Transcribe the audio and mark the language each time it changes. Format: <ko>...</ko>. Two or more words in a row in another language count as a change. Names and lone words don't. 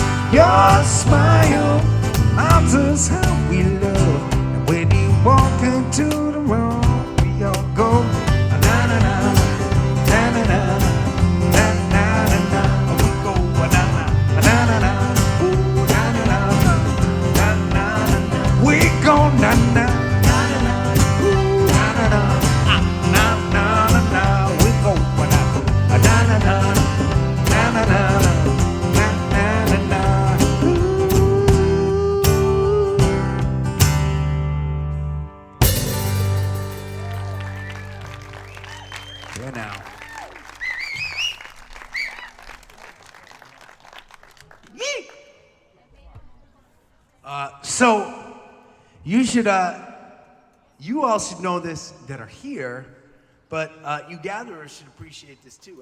<en>Your smile answers how we love. And when you walk into the room, we all go na na na na na na na na na na. We go na na na na na. Ooh na na na na na na. We go na na na na. Ooh na na na na na na na. We go na na na na na na na. Now. So you should, you all should know this that are here, but you gatherers should appreciate this too.</en>